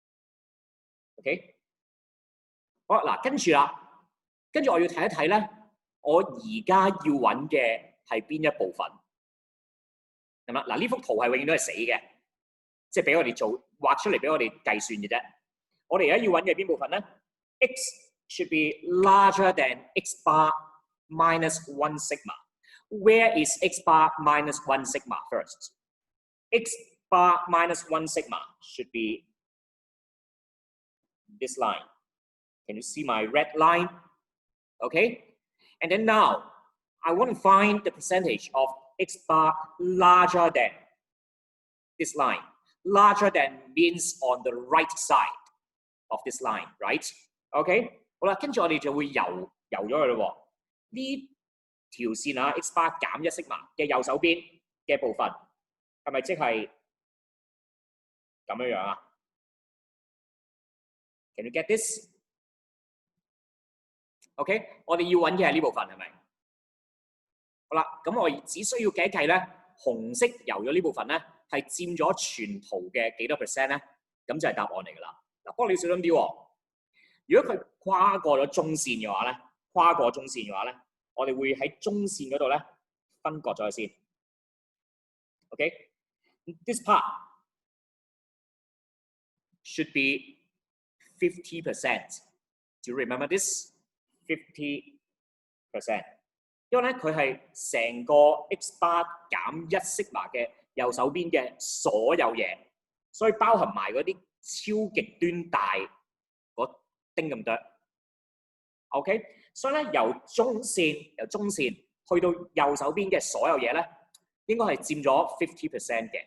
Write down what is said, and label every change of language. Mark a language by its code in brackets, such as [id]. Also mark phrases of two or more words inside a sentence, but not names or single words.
[yue] OK， 好嗱，跟住我要睇一睇咧， 我而家要揾嘅係邊一部分？係嘛？嗱，呢幅圖係永遠都係死嘅，即係俾我哋做畫出嚟俾我哋計算嘅啫。我哋而家要揾嘅邊部分咧 [en] ？X should be larger than x bar minus 1 sigma. Where is x bar minus 1 sigma first? X bar minus 1 sigma should be this line. Can you see my red line? Okay. And then now, I want to find the percentage of x bar larger than this line. Larger than means on the right side of this line, right? [yue] OK， 好啦，跟住我哋就會游咗佢咯喎。呢條線啊 ， [en] x bar [yue] 減1 sigma 嘅右手邊嘅部分係咪即係咁樣樣啊 ？ [en] Can you get this？ [yue] OK， 我哋要揾嘅係呢部分係咪？好啦，咁我只需要計一計咧，紅色游咗呢部分咧係佔咗全圖嘅幾多 percent 咧？咁就係答案嚟㗎啦。嗱，不過你要小心啲喎。如果佢跨過咗中線嘅話咧，我哋會喺中線嗰度咧分割咗佢先。OK， [en] this part should be 50%. Do you remember this? 50%. [yue] 因為咧佢係成個 [en] x bar [yue] 減1 sigma 嘅右手邊嘅所有嘢，所以包含埋嗰啲超極端大嗰丁咁多。OK， 所以咧由中線去到右手邊嘅所有嘢咧，應該係佔咗 50% 嘅。